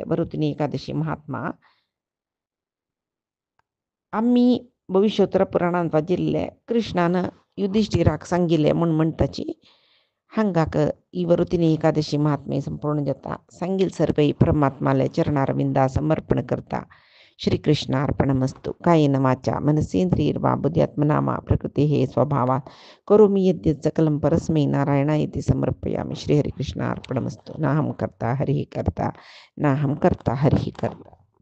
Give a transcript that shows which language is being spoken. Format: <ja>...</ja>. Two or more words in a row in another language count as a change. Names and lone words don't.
<kok>भरुतनी एकादशी महात्मा आम्ही भविष्योत्तर पुराणांत वाचिल्लें कृष्णान युधिष्ठिराक सांगिल्लें म्हूण म्हणटाची हांगाक ही वरुतिनी एकादशी महात्मे संपूर्ण जाता. सांगील सर्वई परमात्माले चरणारविंदा समर्पण करता.</kok> <sa>श्रीकृष्णार्पणमस्तु. कायेन वाचा मनसेन्द्रियैर्वा बुद्ध्यात्मना वा प्रकृतेः स्वभावात् करोमि यद्यत् सकलं परस्मै नारायणायेति समर्पयामि. श्रीहरिकृष्णार्पणमस्तु. नाहं कर्ता हरिः कर्ता नाहं कर्ता हरिः कर्ता.</sa>